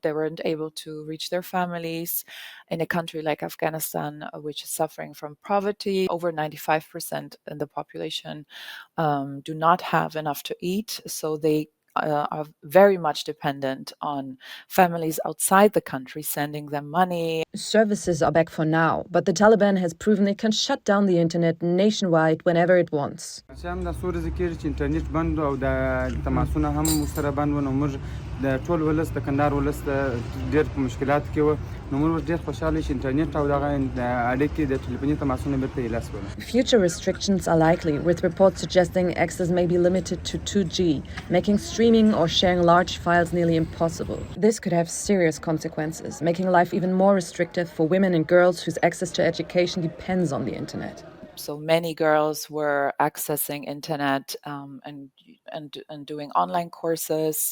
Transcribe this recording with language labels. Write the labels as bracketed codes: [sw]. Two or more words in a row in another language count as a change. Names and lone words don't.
[en] They weren't able to reach their families. In a country like Afghanistan, which is suffering from poverty, over 95% of the population do not have enough to eat. So they are very much dependent on families outside the country sending them money. Services are back for now, but the Taliban has proven it can shut down the internet nationwide whenever it wants. [ps] د ټول ولس د کندهار ولس ډېر په مشکلات کې و نو موږ ډېر خوشاله چې انټرنیټ او دغه اړیکې د ټلیفوني تماسونه بیرته ایله شول. [en] Future restrictions are likely, with reports suggesting access may be limited to 2G, making streaming or sharing large files nearly impossible. This could have serious consequences, making life even more restrictive for women and girls whose access to education depends on the internet. So many girls were accessing internet and doing online courses.